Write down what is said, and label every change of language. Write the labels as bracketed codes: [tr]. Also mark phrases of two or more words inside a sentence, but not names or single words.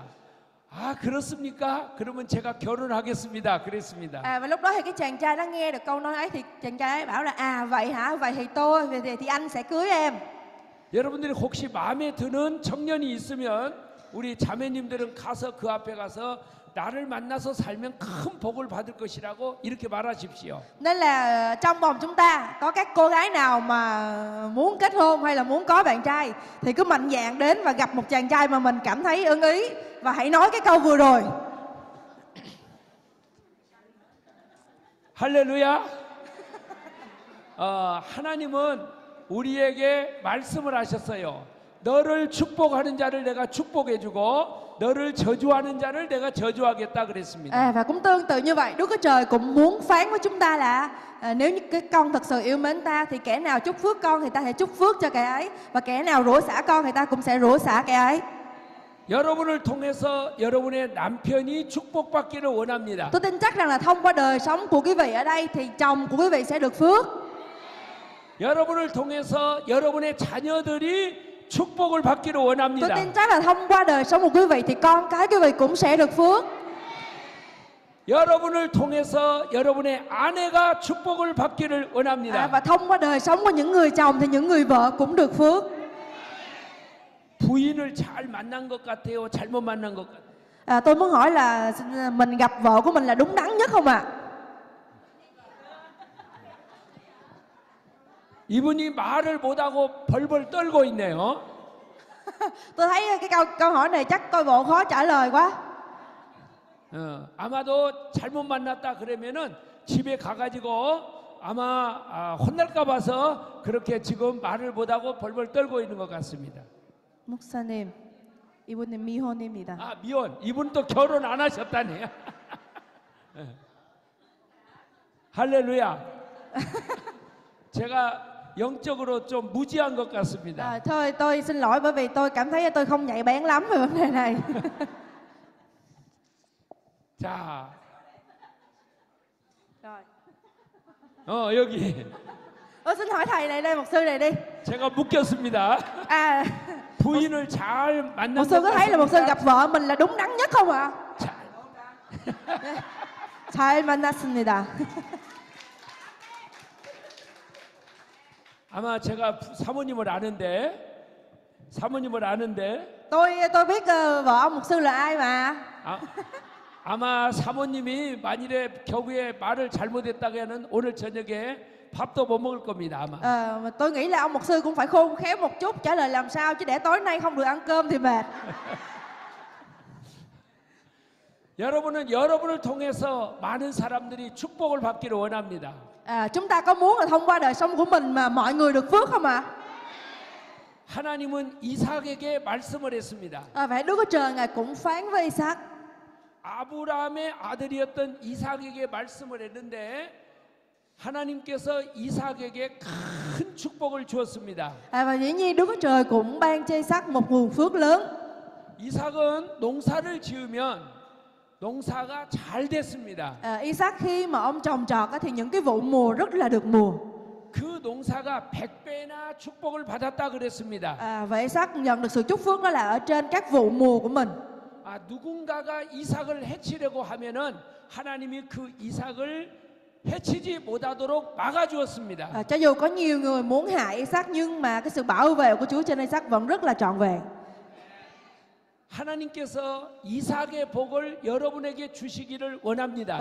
[ko] 아 그렇습니까? 그러면 제가 결혼하겠습니다. 그랬습니다. [vi] Và lúc đó thì cái chàng trai đã nghe được câu nói ấy thì chàng trai ấy bảo là vậy hả? Vậy thì anh sẽ cưới em. [ko] 여러분들이 혹시 마음에 드는 청년이 있으면 우리 자매님들은 가서 그 앞에 가서 나를 만나서 살면 큰 복을 받을 것이라고 이렇게 말하십시오. [vi] Nên là trong vòng chúng ta có các cô gái nào mà muốn kết hôn hay là muốn có bạn trai thì cứ mạnh dạn đến và gặp một chàng trai mà mình cảm thấy ưng ý và hãy nói cái câu vừa rồi. [ko] 할렐루야. 하나님은 우리에게 말씀을 하셨어요. 너를 축복하는 자를 내가 축복해주고 너를 저주하는 자를 내가 저주하겠다 그랬습니다. [vi] Và cũng tương tự như vậy, Đức Chúa Trời cũng muốn phán với chúng ta là nếu như cái con thật sự yêu mến ta thì kẻ nào chúc phước con thì ta sẽ chúc phước cho kẻ ấy, và kẻ nào rủa xả con thì ta cũng sẽ rủa xả kẻ ấy. [ko] 여러분을 통해서 여러분의 남편이 축복받기를 원합니다. [vi] Tôi tin chắc rằng là thông qua đời sống của quý vị ở đây thì chồng của quý vị sẽ được phước. [ko] 여러분을 통해서 여러분의 자녀들이 축복을 받기를 [vi] Tôi [ko] 원합니다. [vi] tin chắc là thông qua đời sống của quý vị thì con cái quý vị cũng sẽ được phước. [ko] 여러분을 통해서 여러분의 아내가 축복을 받기를 원합니다. [vi] Và thông qua đời sống của những người chồng thì những người vợ cũng được phước. [ko] 부인을 잘 만난 것 같아요? 잘못 만난 것 같아요? [vi] Tôi muốn hỏi là mình gặp vợ của mình là đúng đắn nhất không ạ? [ko] 이분이 말을 못하고 벌벌 떨고 있네요. [vi] Tôi thấy cái câu hỏi này chắc coi bộ khó trả lời quá. [ko] 아마도 잘못 만났다 그러면은 집에 가가지고 아마 혼날까 봐서 그렇게 지금 말을 못하고 벌벌 떨고 있는 것 같습니다. 목사님, 이분은 미혼입니다. 아, 미혼. 이분 또 결혼 안 하셨다네요. 할렐루야. 제가 영적으로 좀 무지한 것 같습니다. [vi] Thôi tôi xin lỗi bởi vì tôi cảm thấy tôi không nhạy bén lắm về vấn đề này. [ko] 자, [vi] Rồi. [ko] 여기 [vi] Tôi xin hỏi thầy này đây, mục sư này đi. [ko] 제가 묶였습니다. 부인을 잘 만난 [vi] Mục sư [ko] 것 [vi] có thấy là mục sư [ko] 같습니다. [vi] gặp vợ mình là đúng đắn nhất không ạ? [ko] 잘. 잘 만났습니다. 아마 제가 사모님을 아는데 [vi] Tôi biết vợ ông mục sư là ai mà. [ko] 아마 사모님이 만일에 겨우에 말을 잘못했다가는 오늘 저녁에 밥도 못 먹을 겁니다. 아마. [vi] Mà tôi nghĩ là ông mục sư cũng phải khôn khéo một chút, trả lời làm sao chứ để tối nay không được ăn cơm thì mệt. [ko] 여러분은 여러분을 통해서 많은 사람들이 축복을 받기를 원합니다. [vi] Chúng ta có muốn là thông qua đời sống của mình mà mọi người được phước không ạ? [ko] 하나님은 이삭에게 말씀을 했습니다. [vi] Vậy Đức Chúa Trời Ngài cũng phán với Isaac. [ko] 아브라함의 아들이었던 이삭에게 말씀을 했는데 하나님께서 이삭에게 큰 축복을 주었습니다. [vi] Và dĩ nhiên Đức Chúa Trời cũng ban cho Isaac một nguồn phước lớn. [ko] 이삭은 농사를 지으면 농사가 잘 됐습니다. [vi] Isaac khi mà ông trồng trọt thì những cái vụ mùa rất là được mùa. [ko] 그 농사가 100배나 축복을 받았다 그랬습니다. [vi] Và Isaac nhận được sự chúc phước đó là ở trên các vụ mùa của mình. [ko] 누군가가 이삭을 해치려고 하면은 하나님이 그 이삭을 해치지 못하도록 막아주었습니다. [vi] Cho dù có nhiều người muốn hại Isaac nhưng mà cái sự bảo vệ của Chúa trên Isaac vẫn rất là trọn vẹn. [ko] 하나님께서 이삭의 복을 여러분에게 주시기를 원합니다.